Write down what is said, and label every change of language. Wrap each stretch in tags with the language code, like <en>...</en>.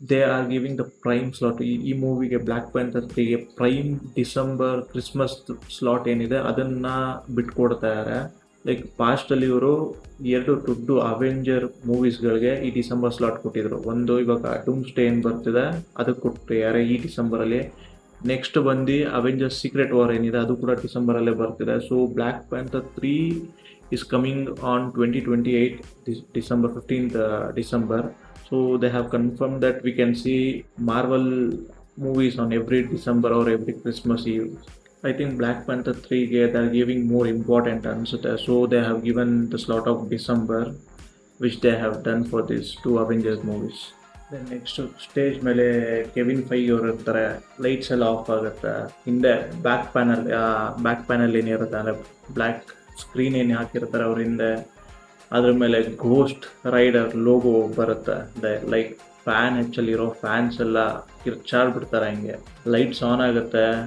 <en>they are giving the prime slot</en> <kn>ಈ ಮೂವಿಗೆ, black panther 3ಗೆ prime December Christmas slot ಏನಿದೆ ಅದನ್ನು ಬಿಟ್ಕೊಡ್ತಾರೆ. Like ಪಾಸ್ಟಲ್ಲಿ ಇವರು 2 ದೊಡ್ಡ ಅವೆಂಜರ್ ಮೂವೀಸ್ಗಳಿಗೆ ಈ ಡಿಸೆಂಬರ್ ಸ್ಲಾಟ್ ಕೊಟ್ಟಿದ್ರು. ಒಂದು ಇವಾಗ ಡೂಮ್ಸ್ಡೇ ಏನು ಬರ್ತಿದೆ ಅದಕ್ಕೆ ಕೊಟ್ಟಿದ್ದಾರೆ ಈ ಡಿಸೆಂಬರಲ್ಲಿ. ನೆಕ್ಸ್ಟ್ ಬಂದು ಅವೆಂಜರ್ಸ್ ಸೀಕ್ರೆಟ್ ವಾರ್ ಏನಿದೆ ಅದು ಕೂಡ ಡಿಸೆಂಬರಲ್ಲೇ ಬರ್ತಿದೆ.</kn> <en>So Black Panther 3 is coming on 2028 December 15th December. So they have confirmed that we can see Marvel movies on every December or every Christmas Eve. I think Black Panther 3ಗೆ they are giving more important</en> <kn>ಅನ್ಸುತ್ತೆ.</kn> <en>So they have given the slot of December, which they have done for these 2 Avengers movies. Then next</en> <kn>stage ಮೇಲೆ Kevin ಫೈಗಿ ಅವರು ಇರ್ತಾರೆ. Lights ಎಲ್ಲ of ಆಗುತ್ತೆ. ಹಿಂದೆ back panel ಏನಿರುತ್ತೆ ಅಂದರೆ black screen ಏನು ಹಾಕಿರ್ತಾರೆ ಅವ್ರ ಹಿಂದೆ, ಅದ್ರ ಮೇಲೆ ಘೋಸ್ಟ್ ರೈಡರ್ ಲೋಗೋ ಬರುತ್ತೆ. ಲೈಕ್ ಫ್ಯಾನ್ ಹೆಚ್ಚಲ್ಲಿರೋ ಫ್ಯಾನ್ಸ್ ಎಲ್ಲ ಕಿರ್ಚಾಡ್ಬಿಡ್ತಾರೆ, ಹಂಗೆ ಲೈಟ್ಸ್ ಆನ್ ಆಗುತ್ತೆ.</kn>